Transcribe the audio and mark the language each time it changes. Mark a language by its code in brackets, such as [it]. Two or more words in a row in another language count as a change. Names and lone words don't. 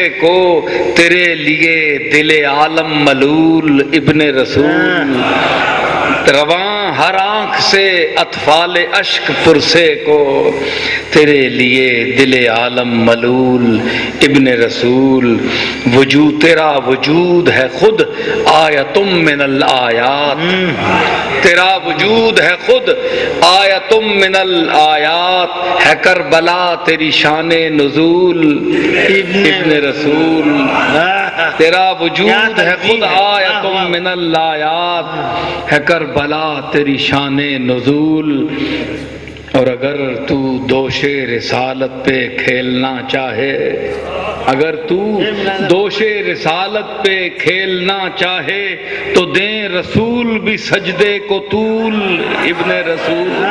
[ur] کو، تیرے لیے دل عالم ملول ابن رسول، رواں ہر آنکھ سے اطفال اشک پرسے کو، تیرے لیے دل عالم ملول ابن رسول، وجود تیرا وجود ہے خود [ar] آیتم من الآیات، [ur] تیرا وجود ہے خود [ar] آیتم من الآیات، [ur] ہے کربلا تیری شان نزول ابن رسول، تیرا وجود ہے خود [ar] آیتم من الآیات، [ur] ہے کربلا تیری شان نزول، اور اگر تو دوش رسالت پہ کھیلنا چاہے، اگر تو دوش رسالت پہ کھیلنا چاہے تو دیں رسول بھی سجدے کو طول ابن رسول،